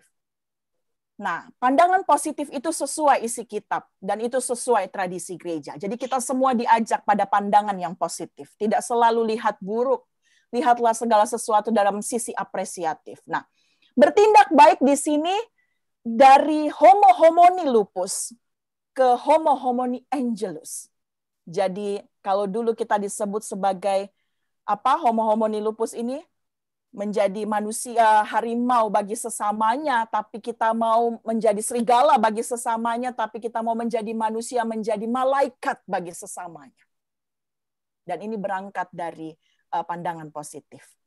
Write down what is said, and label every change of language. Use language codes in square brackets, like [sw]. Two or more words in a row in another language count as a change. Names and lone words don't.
[id] Nah, pandangan positif itu sesuai isi kitab, dan itu sesuai tradisi gereja. Jadi kita semua diajak pada pandangan yang positif. Tidak selalu lihat buruk. Lihatlah segala sesuatu dalam sisi apresiatif. Nah, bertindak baik di sini dari [la] homo homini lupus [id] ke [la] homo homini angelus. [id] Jadi kalau dulu kita disebut sebagai [la] homo homini lupus [id] ini, menjadi manusia harimau bagi sesamanya, tapi kita mau menjadi serigala bagi sesamanya, tapi kita mau menjadi manusia, menjadi malaikat bagi sesamanya. Dan ini berangkat dari pandangan positif.